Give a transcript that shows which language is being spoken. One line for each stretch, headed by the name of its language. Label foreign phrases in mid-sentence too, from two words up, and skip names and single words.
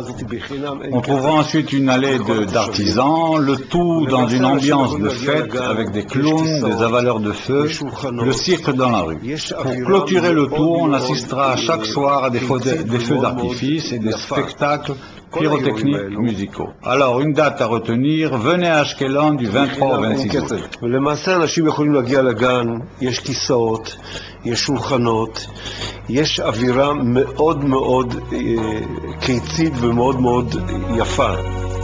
French: On trouvera ensuite une allée d'artisans, le tout dans une ambiance de fête avec des clowns, des avaleurs de feu, le cirque dans la rue. Pour clôturer le tour, on assistera chaque soir à des feux d'artifice et des spectacles pyrotechniques musicaux. Alors, une date à retenir, venez à Ashkelon du 23 au 26 août.
Hebrew: ולמעשה אנשים יכולים להגיע לגן, יש כיסאות, יש שולחנות, יש אווירה מאוד מאוד קיצית ומאוד מאוד יפה.